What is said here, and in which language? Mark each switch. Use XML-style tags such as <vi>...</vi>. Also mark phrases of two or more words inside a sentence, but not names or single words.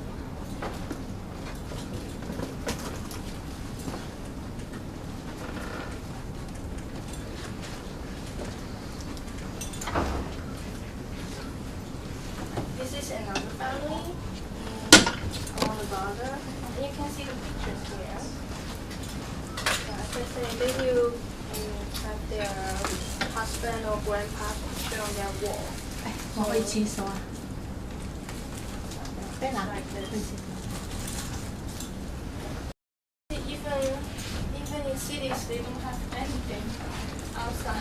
<en>This is another family on the border, and you can see the pictures here. As I say, they will have their husband or grandpa picture on their wall.</en> <yue>我去廁所啊。俾嗱</yue> <en>Like</en> <yue>去</yue> <en>this.</en> <yue>廁所。</yue> <en>Even in cities, they don't have anything outside.</en>